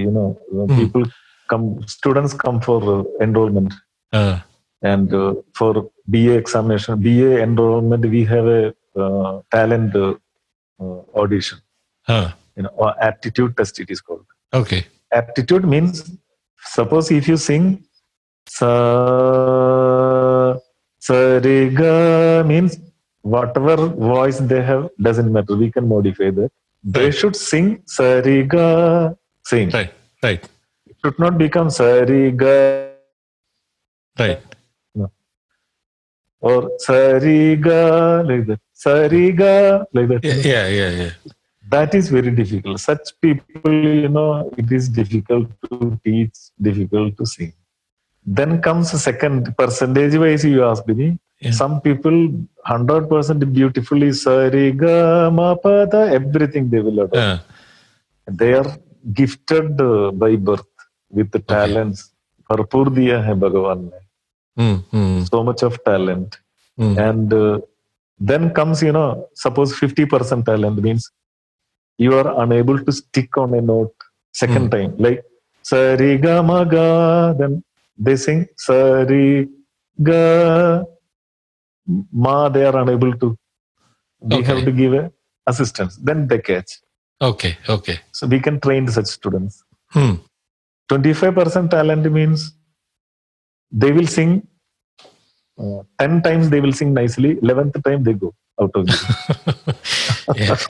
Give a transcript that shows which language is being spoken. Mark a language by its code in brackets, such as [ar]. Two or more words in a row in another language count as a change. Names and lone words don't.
[en] People students come for enrollment. And for BA examination, BA enrollment, we have a talent audition. Or aptitude test, it is called. Okay. Aptitude means, suppose if you sing sa re ga, means whatever voice they have doesn't matter. We can modify that. They should sing sa re ga, sing. Right. It should not become sa re ga. Right. No. Or sa re ga, like that. Sa re ga, like that. Yeah. That is very difficult. Such people, it is difficult to teach, difficult to sing. Then comes the second, percentage wise, you asked me. Yeah. Some people 100% beautifully sa re ga ma pa da, everything they will adopt. They are gifted by birth with the talents. [hi] भरपूर दिया है भगवान ने. [en] So much of talent. And then comes, suppose 50% talent means you are unable to stick on a note second time. Like sa re ga ma ga, then they sing sa re ga ma, they are unable to. We have to give a assistance. Then they catch. Okay. So we can train such students. 25% talent means they will sing 10 times, they will sing nicely. 11th time they go out of it.